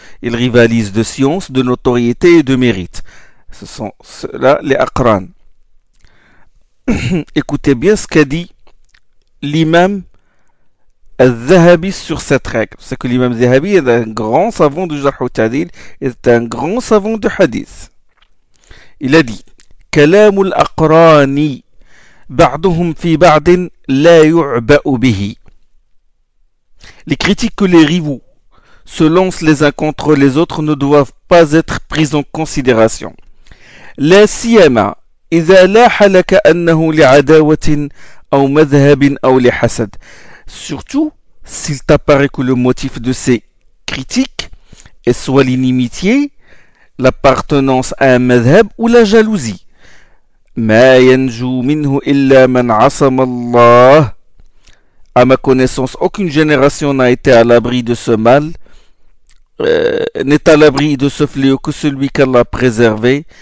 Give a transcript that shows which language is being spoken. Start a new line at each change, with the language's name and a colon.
French: Ils rivalisent de science, de notoriété et de mérite. Ce sont ceux-là les aqran. Écoutez bien ce qu'a dit l'imam Al-Zahabi sur cette règle. C'est que l'imam Zahabi est un grand savant du Jarh al-Ta'dil, est un grand savant du hadith. Il a dit:
Arabic: Kalamul aqrani بعضهم في بعض لا يعبأ به.
French: Les critiques que les rivaux se lancent les uns contre les autres ne doivent pas être prises en considération.
Arabic: لا سيما إذا لاح لك أنه لعداوة أو مذهب أو لحسد.
French: Surtout s'il t'apparaît que le motif de ces critiques est soit l'inimitié, l'appartenance à un madhhab ou la jalousie.
Arabic: Ma yanjou minhu illa man asama Allah.
French: À ma connaissance, aucune génération n'a été à l'abri de ce mal, n'est à l'abri de ce fléau que celui qu'Allah a préservé.